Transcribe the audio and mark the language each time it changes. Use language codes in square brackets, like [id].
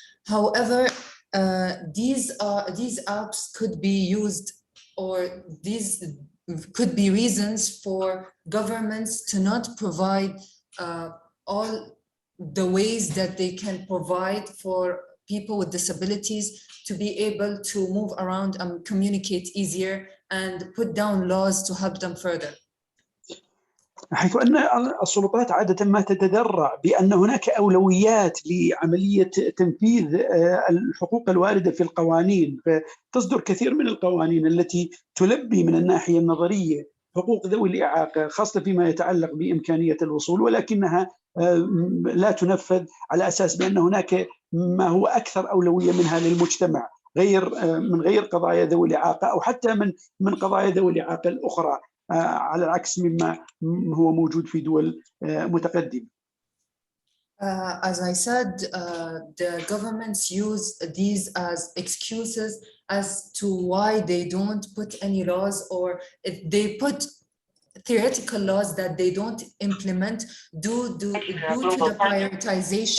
[en] However, these apps could be used, or these could be reasons for governments to not provide all the ways that they can provide for people with disabilities to be able to move around and communicate easier and put down laws to help them further. [ar] حيث أن السلطات عادة ما تتذرع بأن هناك أولويات لعملية تنفيذ الحقوق الواردة في القوانين، فتصدر كثير من القوانين التي تلبي من الناحية النظرية حقوق ذوي الإعاقة خاصة فيما يتعلق بإمكانية الوصول، ولكنها لا تنفذ على أساس بأن هناك ما هو أكثر أولوية منها للمجتمع من غير قضايا ذوي الإعاقة أو حتى من قضايا ذوي الإعاقة الأخرى، على العكس مما هو موجود في دول متقدمة. [en] As I said, the governments use these as excuses as to why they don't put any laws, or if they put theoretical laws that they don't implement due to the prioritization.